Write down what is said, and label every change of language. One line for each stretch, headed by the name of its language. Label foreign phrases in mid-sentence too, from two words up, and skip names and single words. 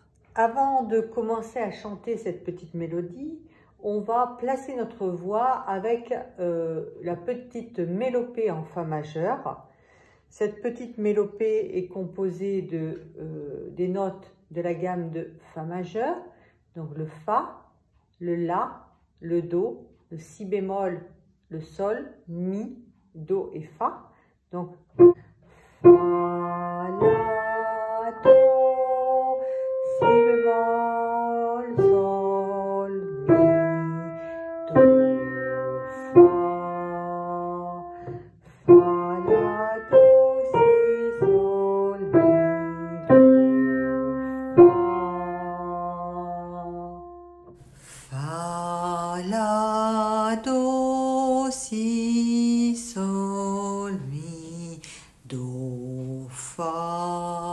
French: Avant de commencer à chanter cette petite mélodie, on va placer notre voix avec la petite mélopée en Fa majeur. Cette petite mélopée est composée des notes de la gamme de Fa majeur, donc le Fa, le La, le Do, le Si bémol, le Sol, Mi, Do et Fa. Donc Fa, La, Do, Si bémol, Sol, Mi, Do, Fa, La, Do, Si, Sol, Mi, Do, Fa, La, Do, Si, Sol, Mi, Do, Fa.